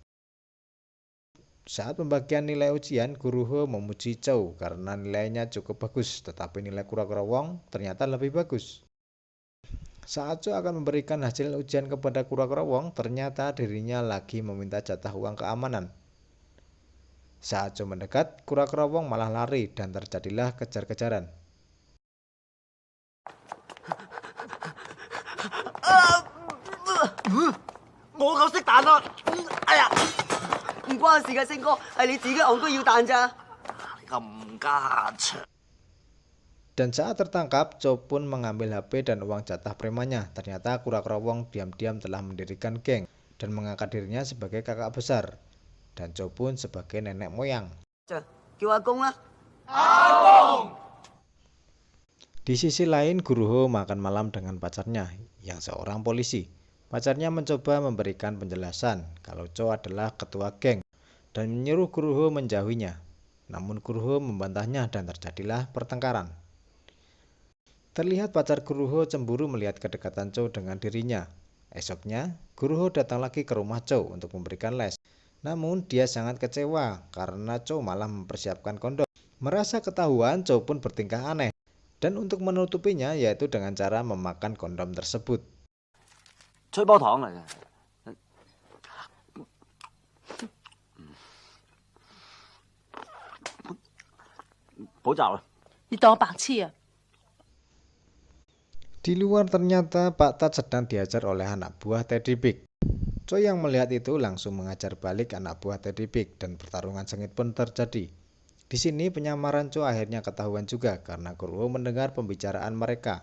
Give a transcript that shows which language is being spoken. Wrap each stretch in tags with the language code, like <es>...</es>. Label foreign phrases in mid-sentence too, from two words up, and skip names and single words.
<id>Saat pembagian nilai ujian, Guru Ho memuji Cho karena nilainya cukup bagus, tetapi nilai kura-kura wong ternyata lebih bagus. Saat Cho akan memberikan hasil ujian kepada kura-kura wong, ternyata dirinya lagi meminta jatah uang keamanan. Saat Cho mendekat, kura-kura wong malah lari dan terjadilah kejar-kejaran.</id> <yue>我夠識彈啊！哎呀，唔關事㗎，星哥，係你自己戇居要彈咋。咁家長。</yue> <id>Dan saat tertangkap, Cho pun mengambil HP dan uang jatah premannya. Ternyata kura-kura wong diam-diam telah mendirikan geng dan mengangkat dirinya sebagai kakak besar. Dan Cho pun sebagai nenek moyang.</id> <yue>叫阿公啦。</yue> <id>Di sisi lain, Guru Ho makan malam dengan pacarnya yang seorang polisi. Pacarnya mencoba memberikan penjelasan kalau Cho adalah ketua geng dan menyuruh Guru Ho menjauhinya. Namun Guru Ho membantahnya dan terjadilah pertengkaran. Terlihat pacar Guru Ho cemburu melihat kedekatan Cho dengan dirinya. Esoknya, Guru Ho datang lagi ke rumah Cho untuk memberikan les. Namun dia sangat kecewa karena Cho malah mempersiapkan kondom. Merasa ketahuan, Cho pun bertingkah aneh. Dan untuk menutupinya yaitu dengan cara memakan kondom tersebut.</id> <yue>吹波糖嚟嘅。補習啦。你當我白痴啊？</yue> <id>Di luar ternyata Pak Tat sedang diajar oleh anak buah Teddy Big. Cho yang melihat itu langsung mengajar balik anak buah Teddy Big dan pertarungan sengit pun terjadi. Di sini penyamaran Cho akhirnya ketahuan juga karena Guru Ho mendengar pembicaraan mereka.</id>